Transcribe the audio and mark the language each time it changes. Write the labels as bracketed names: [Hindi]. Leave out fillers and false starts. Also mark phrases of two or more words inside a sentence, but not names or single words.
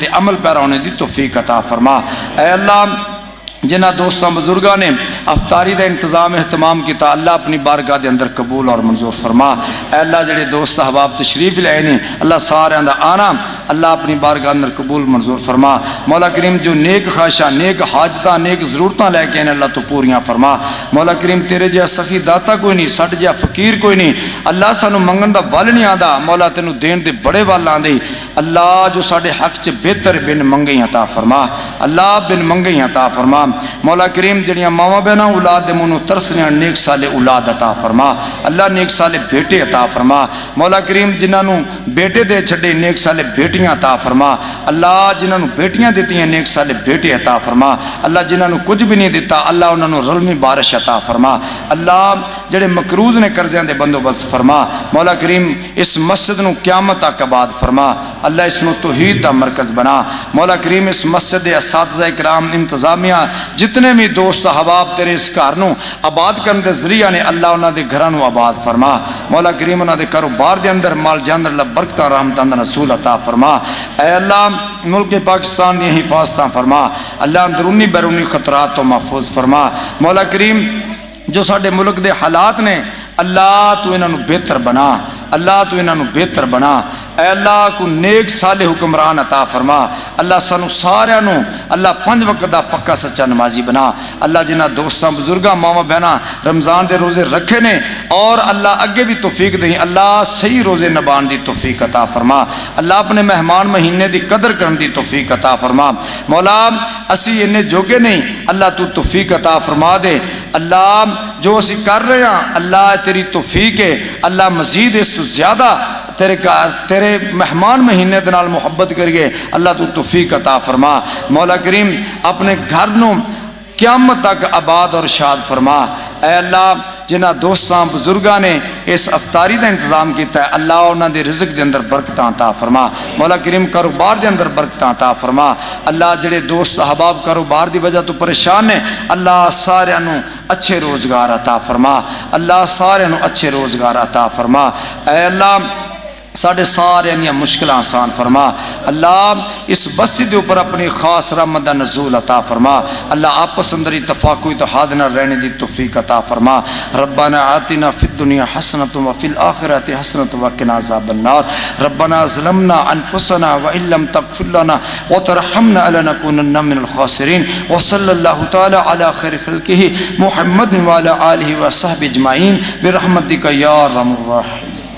[Punjabi] عمل پیرا ہونے دی توفیق عطا فرما، اے اللہ جنہ دوستاں بزرگاں نے افطاری دا انتظام اہتمام کیتا اللہ اپنی بارگاہ دے اندر قبول اور منظور فرما، اے اللہ جڑے دوست احباب تشریف لے نے اللہ سارے دا آنا اللہ اپنی بارگاہ اندر قبول منظور فرما، مولا کریم جو نیک خواہشاں نیک حاجتاں نیک ضرورتاں لے کے اللہ تو پوریاں فرما، مولا کریم تیرے جہا سخی داتا کوئی نہیں، ساڈے جہا فقیر کوئی نہیں، اللہ سانو منگن دا ول نہیں آندا، مولا تینو دین دے بڑے ول آندے، اللہ جو ساڈے حق چ بہتر بن منگے عطا فرما، اللہ بن منگے عطا فرما، مولا کریم جڑیاں ماواں بہناں اولاد دے منوں ترسیاں نیک سالے اولاد عطا فرما، اللہ نیک سالے بیٹے عطا فرما، مولا کریم جنہاں نوں بیٹے دے چھڈے نیک سالے بیٹیاں عطا فرما، اللہ جنہاں نوں بیٹیاں دتیاں نیک سالے بیٹے عطا فرما، اللہ جنہاں نوں کچھ بھی نہیں دتا اللہ انہاں نوں رلمی بارش عطا فرما، اللہ جڑے مقروض نے قرضیاں دے بندوبست فرما، مولا کریم اس مسجد نوں قیامت تک آباد فرما، اللہ اس نوں توحید دا مرکز بنا، مولا کریم اس مسجد دے اساتذہ اکرام انتظامیہ جتنے بھی دوست احباب تیرے اس گھر نوں آباد کرنے دے ذریعہ نے اللہ انہاں دے گھراں نوں آباد فرما، مولا کریم انہاں دے کاروبار دے اندر مال جان اللہ برکتاں رحمتاں دا نزول عطا فرما، اے اللہ ملک پاکستان دی حفاظتاں فرما، اللہ اندرونی بیرونی خطرات تو محفوظ فرما، مولا کریم جو ساڈے ملک دے حالات نے اللہ تو انہاں نوں بہتر بنا، اللہ تو انہاں نوں بہتر بنا، اے اللہ کو نیک صالح حکمران عطا فرما، اللہ سانو سارے نو اللہ 5 وقت دا پکا سچا نمازی بنا، اللہ جنہ دوستاں بزرگاں ماواں بہناں رمضان دے روزے رکھے نے اور اللہ اگے بھی توفیق دیں، اللہ صحیح روزے نبان دی توفیق عطا فرما، اللہ اپنے مہمان مہینے دی قدر کرن دی توفیق عطا فرما، مولا اسی انہیں جوگے نہیں اللہ تو توفیق عطا فرما دے، اللہ جو اسی کر رہے ہیں اللہ تیری توفیق ہے، اللہ مزید اس تو زیادہ تیرے مہمان مہینے دے نال محبت کریے، اللہ تو توفیق عطا فرما، مولا کریم اپنے گھر نوں قیامت تک آباد اور شاد فرما، اے اللہ جنہ دوستاں بزرگاں نے اس افطاری دا انتظام کیتا ہے اللہ انہاں دے رزق دے اندر برکتاں عطا فرما، مولا کریم کاروبار دے اندر برکتاں عطا فرما، اللہ جڑے دوست احباب کاروبار دی وجہ تو پریشان ہیں اللہ سارے نوں اچھے روزگار عطا فرما، اللہ سارے نوں اچھے روزگار عطا فرما، اے اللہ ساڑھے سارے انیا مشکل آسان فرما، اللہ اس بستی دے اوپر اپنی خاص رحمت دا نزول عطا فرما، اللہ آپس اندر اتفاق و اتحاد نہ رہنے دی توفیق عطا فرما، [Arabic] ربنا آتنا فی الدنیا حسنۃ وفی الآخرۃ حسنۃ وقنا عذاب النار، ربنا ظلمنا انفسنا وان لم تغفر لنا وترحمنا لنکونن من الخاسرین، وصلی اللہ تعالی علی خیر خلقہ محمد وعلی آلہ وصحبہ اجمعین برحمتک یا ارحم الراحمین۔